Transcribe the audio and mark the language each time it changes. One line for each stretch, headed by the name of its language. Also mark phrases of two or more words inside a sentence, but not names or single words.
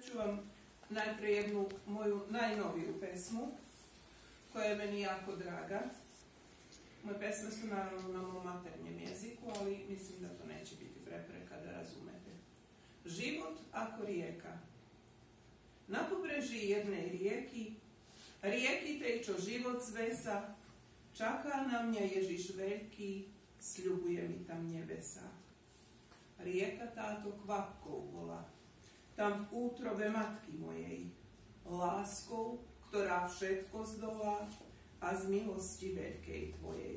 Serbian: čuvam najpre jednu moju najnoviju pesmu, koja je meni jako draga. Moje pesme su naravno na mom maternjem jeziku, ali mislim da to neće biti prepreka da razumete.
Slovak: Život ako rijeka. Na pobreži jedne rijeki tečo život zvesa, čaka na mnja Ježiš veliki, sľubuje mi tam nebesa. Rijeka táto kvapkou bola, tam v útrobe matky mojej, láskou, ktorá všetko zdolá a z milosti veľkej tvojej.